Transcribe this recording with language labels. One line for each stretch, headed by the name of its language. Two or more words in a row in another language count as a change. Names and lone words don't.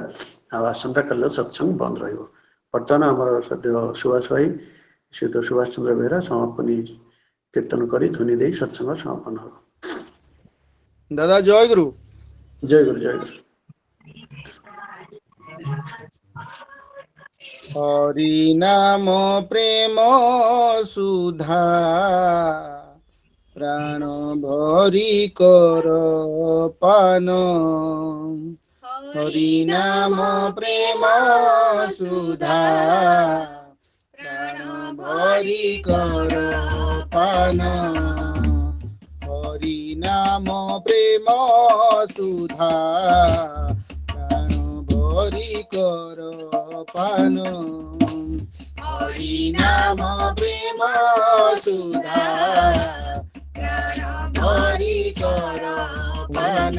Odia: ଆଉ ଆସନ୍ତାକାଲିର ସତ୍ସଙ୍ଗ ବନ୍ଦ ରହିବ। ବର୍ତ୍ତମାନ ଆମର ସଦ୍ୟ ସୁଭାଷ ଭାଇ ଶ୍ରୀଯୁକ୍ତ ସୁଭାଷ ଚନ୍ଦ୍ର ବେହେରା ସମାପନୀ କୀର୍ତ୍ତନ କରି ଧ୍ୱନି ଦେଇ ସତ୍ସଙ୍ଗ ସମାପନ ହେବ। ଦାଦା ଜୟଗୁରୁ। ଜୟ ଗୁରୁ ଜୟ ଗୁରୁ।
Bangla: হরি নাম প্রেম সুধা প্রাণ ভরি কর পান হরি নাম প্রেম সুধা প্রাণ ভরি কর পান হরি নাম প্রেম সুধা প্রাণ ভরি কর পান হরি নাম প্রেম সুধা প্রাণ ভরি কর পান